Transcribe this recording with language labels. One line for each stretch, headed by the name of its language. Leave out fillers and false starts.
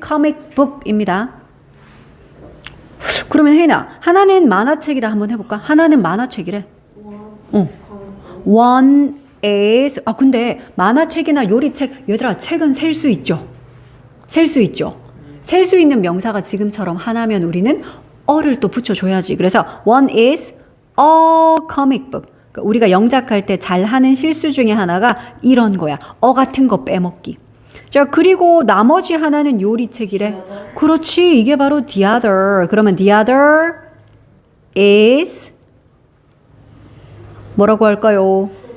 Korean: comic-book입니다. 그러면 혜인아, 하나는 만화책이다 한번 해볼까? 하나는 만화책이래.
English: One is
Korean: 근데 만화책이나 요리책 얘들아 책은 셀 수 있죠. 셀 수 있죠. 셀 수 있는 명사가 지금처럼 하나면 우리는 어를 또 붙여줘야지. 그래서
English: one is a comic book.
Korean: 그러니까 우리가 영작할 때 잘하는 실수 중에 하나가 이런 거야. 같은 거 빼먹기. 자, 그리고 나머지 하나는 요리책이래. 그렇지. 이게 바로 the other. 그러면 the other is 뭐라고 할까요?